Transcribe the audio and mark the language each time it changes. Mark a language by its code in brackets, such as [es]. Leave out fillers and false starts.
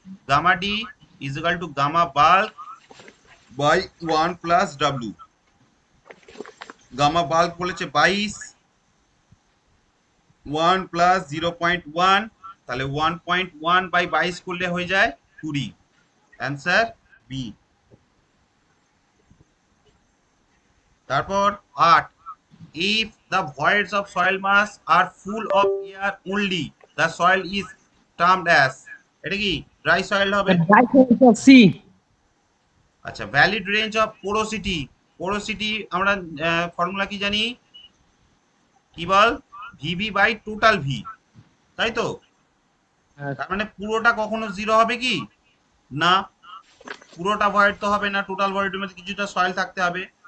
[en] Gamma D is equal to gamma bulk by 1 plus W. [bn] Gamma bulk বলেছে 22, 1 plus 0.1, তাহলে 1.1 by 22 করলে হয়ে যায় 20। [en] Answer B. তারপর 8, if the voids of soil mass are full of air only, the soil is termed as, [bn] এটা কি dry soil হবে? [en] The right answer C. [bn] আচ্ছা, valid range of porosity, porosity আমরা ফর্মুলা কি জানি? কি বল? ভিবি বাই টোটাল ভি, তাই তো? তার মানে পুরোটা কখনো জিরো হবে কি? না, পুরোটা ভয়েড তো হবে না, টোটাল ভয়েডের মধ্যে কিছুটা সয়েল থাকতে হবে।